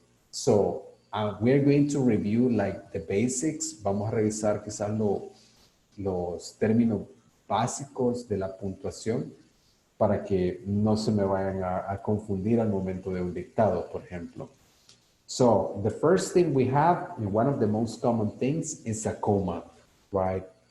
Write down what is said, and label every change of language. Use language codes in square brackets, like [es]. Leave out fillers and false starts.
[en] So, we are going to review like the basics. [es] Vamos a revisar quizás los términos básicos de la puntuación para que no se me vayan a confundir al momento de un dictado, por ejemplo. [en] So, the first thing we have, and one of the most common things, is a comma, right?